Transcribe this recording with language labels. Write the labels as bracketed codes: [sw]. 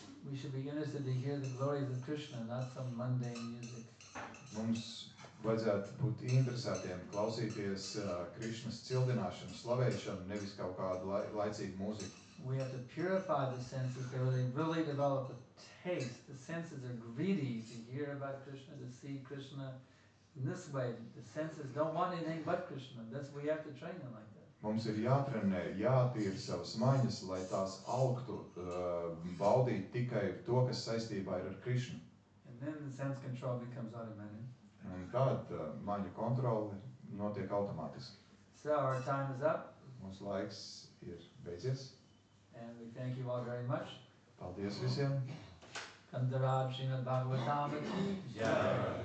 [en] We should be interested to hear the glories of Krishna, not some mundane music. [lv] Mums vajadzētu būt interesētiem klausīties Krišnas cildināšanu, slavēšanu, nevis kaut kādu laicīgu mūziku. [en] We have to purify the senses so they really develop a taste. The senses are greedy to hear about Krishna, to see Krishna in this way. The senses don't want anything but Krishna. We have to train them like that. [lv] Mums ir jātrenē, jātīra savas maņas, lai tās augtu, baudīt tikai to, kas saistībā ir ar Krišnu. [en] And then the sense control becomes automatic. [lv] Un tad maņu kontrole notiek automātiski. [en] So our time is up. [lv] Mūsu laiks ir beidzies. [en] And we thank you all very much. [lv] Paldies visiem! [hi] Kandaraj Srimad Bhagavatam ki jai.